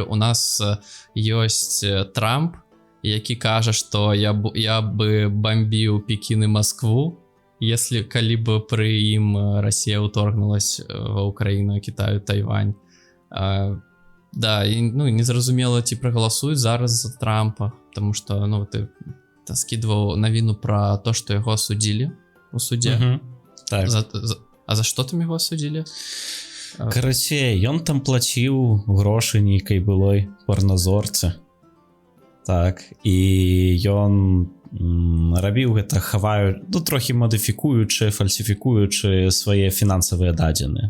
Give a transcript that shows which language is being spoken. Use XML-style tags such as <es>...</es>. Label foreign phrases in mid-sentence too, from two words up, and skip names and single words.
<be>У нас ёсць Трамп, які кажа, што я бы бомбіў Пекін і Москву, если калі бы пры ім Расія ўторгнулась ва Украіну, Кітаю, Тайвань. Да, і, ну, незразумела, ці прагаласуюць зараз за Трампа,</be> <ru>потому что, ну, ты скидывал навіну про то, что его осудили у суде. Так. А за что там его осудили?</ru> <be>Карацей, ён там плаціў грошы нейкай былой парназорцы. Так, і ён рабіў гэта, ну, трохі мадыфікуючы, фальсіфікуючы свае фінансавыя дадзеныя.</be>